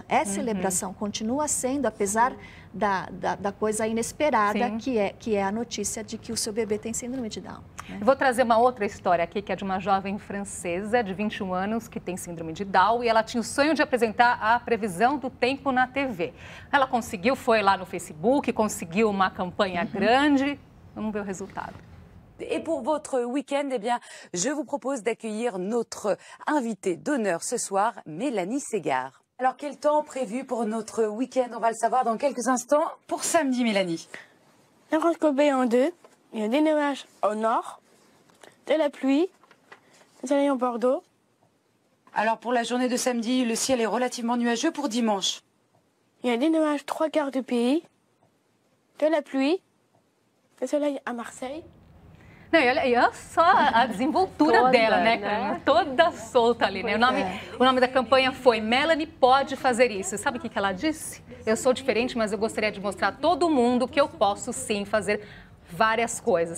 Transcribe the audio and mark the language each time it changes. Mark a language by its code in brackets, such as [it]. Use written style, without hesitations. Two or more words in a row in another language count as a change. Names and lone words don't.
[pt] É celebração, continua sendo, apesar da coisa inesperada que é a notícia de que o seu bebê tem síndrome de Down. Eu vou trazer uma outra história aqui, que é de uma jovem francesa de 21 anos que tem síndrome de Down e ela tinha o sonho de apresentar a previsão do tempo na TV. Ela conseguiu, foi lá no Facebook, conseguiu uma campanha grande. Vamos ver o resultado. [fr] Et pour votre week-end, eh bien, je vous propose d'accueillir notre invitée d'honneur ce soir, Mélanie Ségard. Alors, quel temps prévu pour notre week-end? On va le savoir dans quelques instants. Pour samedi, Mélanie. coupé en deux. Il y a des nuages au nord, de la pluie, du soleil en Bordeaux. Alors pour la journée de samedi, le ciel est relativement nuageux pour dimanche. Il y a des nuages 3/4 du pays, de la pluie, du soleil à Marseille. [pt] Não, e olha só a desenvoltura Toda, dela, né? né? Toda solta ali, né? O nome da campanha foi Melanie Pode Fazer Isso. Sabe o que ela disse? Eu sou diferente, mas eu gostaria de mostrar a todo mundo que eu posso sim fazer várias coisas.